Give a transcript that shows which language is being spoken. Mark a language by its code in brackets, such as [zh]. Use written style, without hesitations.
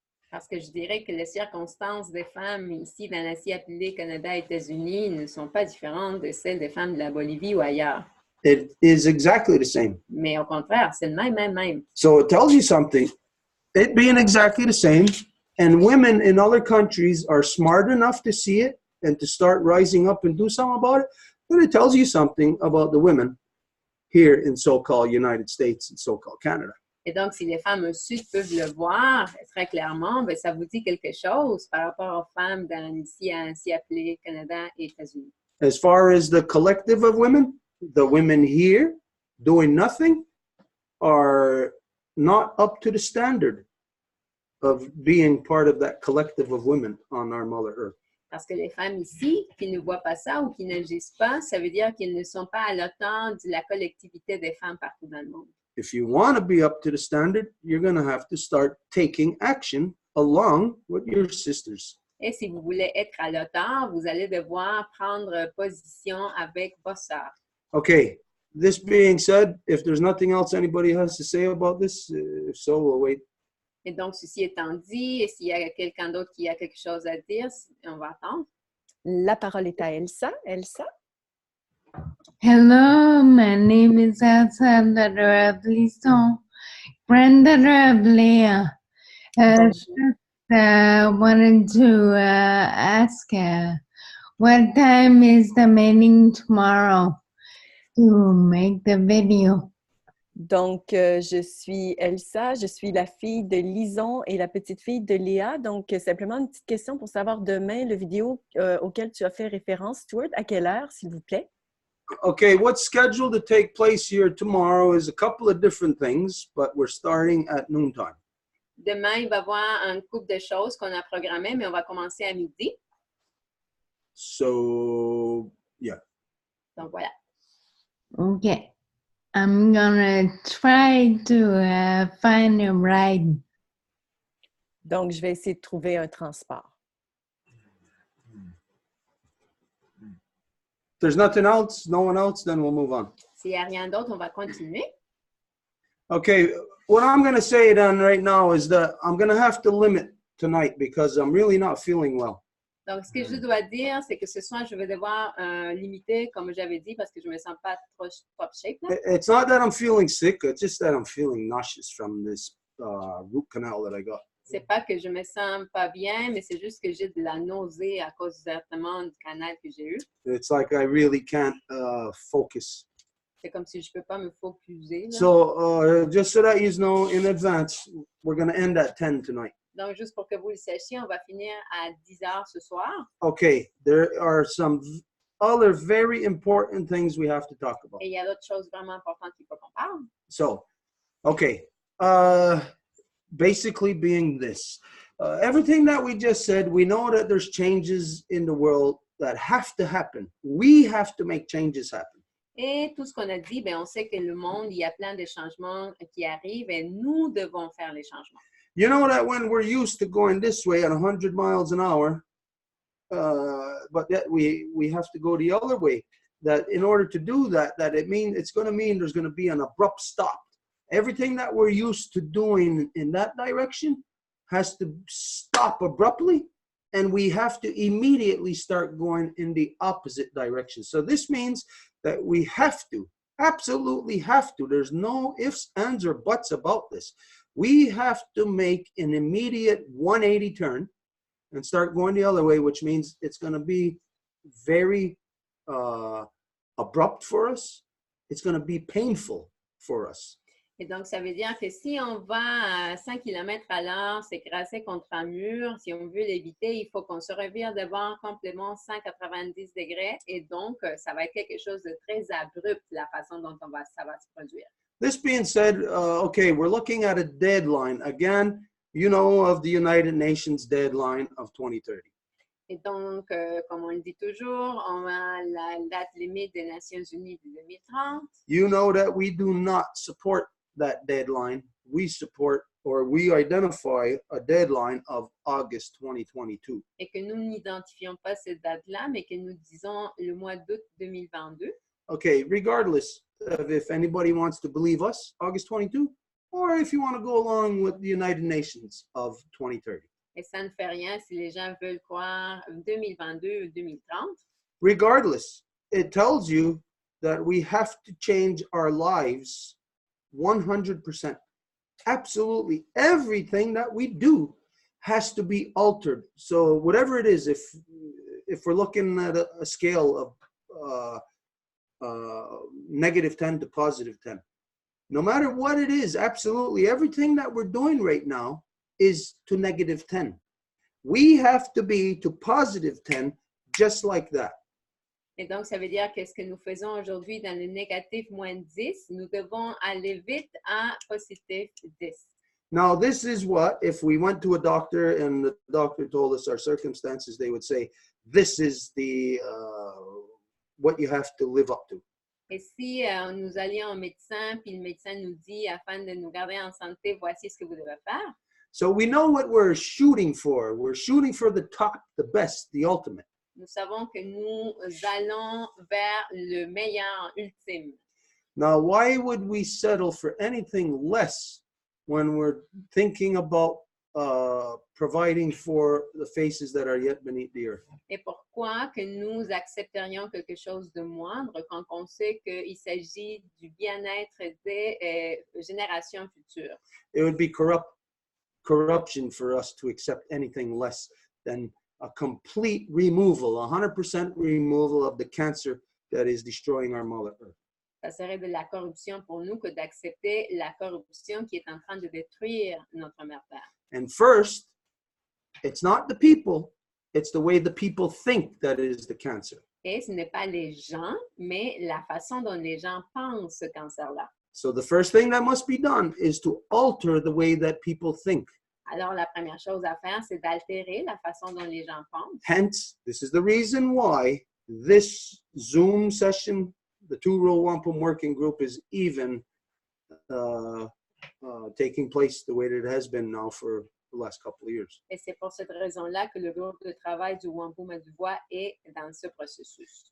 [fr] Parce que je dirais que les circonstances des femmes ici dans l'Asie appelée Canada et États-Unis ne sont pas différentes de celles des femmes de la Bolivie ou ailleurs. [en] It is exactly the same. [fr] Mais au contraire, c'est le même. [en] So it tells you something. It being exactly the same, and women in other countries are smart enough to see it and to start rising up and do something about it, then it tells you something about the women here in so-called United States and so-called Canada. [fr] Et donc, si les femmes au Sud peuvent le voir très clairement, bien, ça vous dit quelque chose par rapport aux femmes dans ici appelées Canada et États-Unis. [en] As far as the collective of women, the women here doing nothing are not up to the standard of being part of that collective of women on our Mother Earth. [fr] Parce que les femmes ici qui ne voient pas ça ou qui n'agissent pas, ça veut dire qu'ils ne sont pas à l'autant de la collectivité des femmes partout dans le monde. [en] If you want to be up to the standard, you're going to have to start taking action along with your sisters. [fr] Et si vous voulez être à l'auteur, vous allez devoir prendre position avec vos sœurs. [en] Okay, this being said, if there's nothing else anybody has to say about this, if so, we'll wait. [fr] Et donc, ceci étant dit, et s'il y a quelqu'un d'autre qui a quelque chose à dire, on va attendre. La parole est à Elsa. Elsa? [en] Hello, my name is Elsa, daughter of Lison, granddaughter of Leah. Just wanted to ask what time is the meeting tomorrow to make the video? [fr] Donc, je suis Elsa, je suis la fille de Lison et la petite fille de Léa. Donc, simplement une petite question pour savoir demain, le vidéo auquel tu as fait référence, Stuart, à quelle heure, s'il vous plaît? [en] Okay, what's scheduled to take place here tomorrow is a couple of different things, but we're starting at noontime. [fr] Demain, il va y avoir un couple de choses qu'on a programmées, mais on va commencer à midi. [en] So, yeah. [fr] Donc, voilà. [en] Okay. I'm gonna try to find a ride. [fr] Donc, je vais essayer de trouver un transport. [en] If there's nothing else, no one else, then we'll move on. [fr] S'il n'y a rien d'autre, on va continuer. [en] Okay, what I'm going to say then right now is that I'm going to have to limit tonight because I'm really not feeling well. [fr] Donc, ce que je dois dire, c'est que ce soir, je vais devoir limiter, comme j'avais dit, parce que je ne me sens pas trop [en] top shape. [fr] Là. [en] It's not that I'm feeling sick, it's just that I'm feeling nauseous from this root canal that I got. [fr] C'est pas que je me sens pas bien, mais c'est juste que j'ai de la nausée à cause exactement du canal que j'ai eu. [en] It's like I really can't focus. [fr] C'est comme si je peux pas me focuser. Là. [en] So just so that you know in advance, we're going to end at 10 tonight. [fr] Donc, juste pour que vous le sachiez, on va finir à 10 heures ce soir. [en] Okay, there are some other very important things we have to talk about. [fr] Et il y a d'autres choses vraiment importantes qu'il faut qu'on parle. [en] So, okay, basically being this. Everything that we just said, we know that there's changes in the world that have to happen. We have to make changes happen. [fr] Et tout ce qu'on a dit, ben, on sait que le monde, il y a plein de changements qui arrivent et nous devons faire les changements. [en] You know that when we're used to going this way at 100 miles an hour, but that we have to go the other way. That in order to do that, it's going to mean there's going to be an abrupt stop. Everything that we're used to doing in that direction has to stop abruptly, and we have to immediately start going in the opposite direction. So this means that we have to, absolutely have to. There's no ifs, ands, or buts about this. We have to make an immediate 180 turn and start going the other way, which means it's going to be very abrupt for us. It's going to be painful for us. [fr] Et donc, ça veut dire que si on va à 5 km à l'heure, s'écraser contre un mur, si on veut l'éviter, il faut qu'on se revire devant complètement 190 degrés. Et donc, ça va être quelque chose de très abrupt, la façon dont ça va se produire. [en] This being said, okay, we're looking at a deadline. Again, you know of the United Nations deadline of 2030. [fr] Et donc, comme on le dit toujours, on a la date limite des Nations Unies de 2030. [en] You know that we do not support that deadline. We support, or we identify a deadline of August 2022. [fr] Et que nous n'identifions pas cette date-là, mais que nous disons le mois d'août 2022. [en] Okay, regardless of if anybody wants to believe us, August 22, or if you want to go along with the United Nations of 2030. [fr] Et ça ne fait rien si les gens veulent croire 2022 ou 2030. [en] Regardless, it tells you that we have to change our lives 100%. Absolutely everything that we do has to be altered. So whatever it is, if we're looking at a scale of negative 10 to positive 10, no matter what it is, absolutely everything that we're doing right now is to negative 10. We have to be to positive 10 just like that. [fr] Et donc, ça veut dire que ce que nous faisons aujourd'hui dans le négatif moins 10, nous devons aller vite à positif 10. [en] Now, this is what, if we went to a doctor and the doctor told us our circumstances, they would say, this is the what you have to live up to. [fr] Et si nous allions au médecin, puis le médecin nous dit, afin de nous garder en santé, voici ce que vous devez faire. [en] So we know what we're shooting for. We're shooting for the top, the best, the ultimate. [fr] Nous savons que nous allons vers le meilleur ultime. [en] Now, why would we settle for anything less when we're thinking about providing for the faces that are yet beneath the earth? [fr] Et pourquoi que nous accepterions quelque chose de moindre quand on sait qu'il s'agit du bien-être des générations futures? [en] It would be corruption for us to accept anything less than a complete removal, 100% removal of the cancer that is destroying our Mother Earth. [fr] Ça serait de la corruption pour nous que d'accepter la corruption qui est en train de détruire notre Mère Terre. [en] And first, it's not the people, it's the way the people think that it is the cancer. [fr] Et ce n'est pas les gens, mais la façon dont les gens pensent ce cancer-là. [en] So the first thing that must be done is to alter the way that people think. [fr] Alors, la première chose à faire, c'est d'altérer la façon dont les gens pensent. [en] Hence, this is the reason why this Zoom session, the two Row Wampum working group, is even taking place the way that it has been now for the last couple of years. [fr] Et c'est pour cette raison-là que le groupe de travail du Wampum et du Voie est dans ce processus.